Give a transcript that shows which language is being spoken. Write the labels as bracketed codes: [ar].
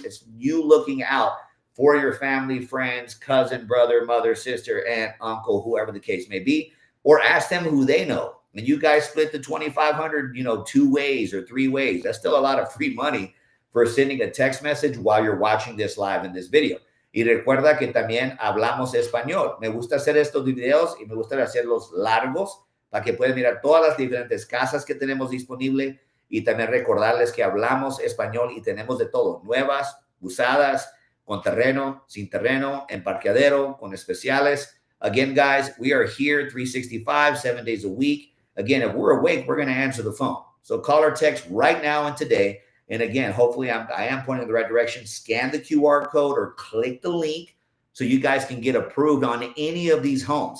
[en] It's you looking out for your family, friends, cousin, brother, mother, sister, aunt, uncle, whoever the case may be. Or ask them who they know. And you guys split the $2,500, 2 ways or 3 ways. That's still a lot of free money for sending a text message while you're watching this live in this video. [es] Y recuerda que también hablamos español. Me gusta hacer estos videos y me gusta hacerlos largos, para que puedan mirar todas las diferentes casas que tenemos disponible, y también recordarles que hablamos español y tenemos de todo, nuevas, usadas, con terreno, sin terreno, en parqueadero, con especiales. [en] Again, guys, we are here 365, 7 days a week. Again, if we're awake, we're going to answer the phone. So call or text right now and today And again, hopefully I am pointing in the right direction. Scan the QR code or click the link so you guys can get approved on any of these homes.